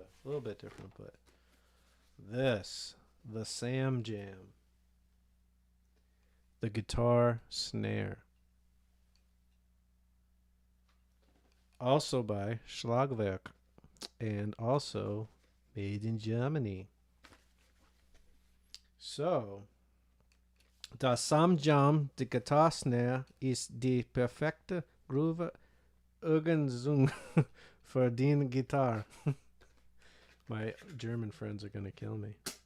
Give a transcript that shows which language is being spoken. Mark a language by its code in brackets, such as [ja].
[en] A little bit different, but this, the Sam Jam. The Guitar Snare. Also by Schlagwerk. And also made in Germany. [de] So, das Samjam, die Guitar Snare, ist die perfekte Groove-Ergänzung für den Guitar. [en] My German friends are going to kill me.